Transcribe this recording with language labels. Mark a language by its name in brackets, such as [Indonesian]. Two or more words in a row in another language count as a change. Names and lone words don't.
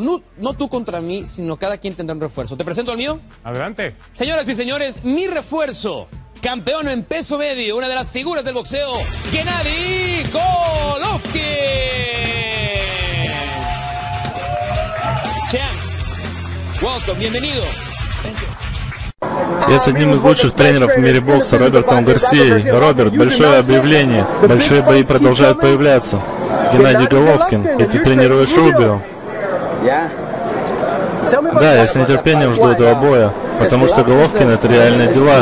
[Spanish] No tú contra mí, sino cada quien tendrá un refuerzo. ¿Te presento al mío? Adelante. Señoras y señores, mi refuerzo campeón en peso medio, una de las figuras del boxeo, Gennady Golovkin. [English] Champ, welcome, bienvenido. [Russian] Я с одним из лучших тренеров в мире бокса, Робертом Гарсией. Роберт, большое объявление. Большие бои продолжают появляться. Геннадий Головкин, и ты тренируешь Рубио. Да, я с нетерпением жду этого боя, потому что Головкин — это реальные дела.